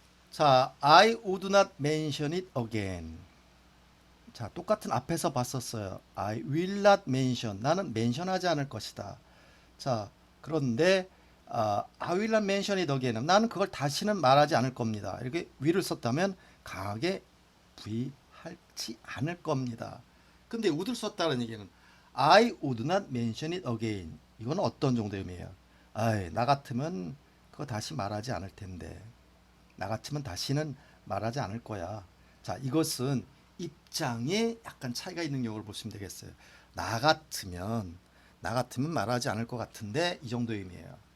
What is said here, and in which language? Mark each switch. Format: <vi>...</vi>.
<en>자, I would not mention it again.</en> <ko>자, 똑같은 앞에서 봤었어요.</ko> <en>I will not mention.</en> <ko>나는 멘션하지 않을 것이다. 자, 그런데</ko> <en>I will not mention it again.</en> <ko>나는 그걸 다시는 말하지 않을 겁니다. 이렇게 will을 썼다면 강하게 부의하지 않을 겁니다. 근데 would를 썼다는 얘기는</ko> <en>I would not mention it again.</en> <ko>이건 어떤 정도의 의미예요? 나 같으면 그거 다시 말하지 않을 텐데. 나 같으면 다시는 말하지 않을 거야. 자, 이것은 입장에 약간 차이가 있는 경우를 보시면 되겠어요. 나 같으면 말하지 않을 것 같은데 이 정도의 의미예요.</ko>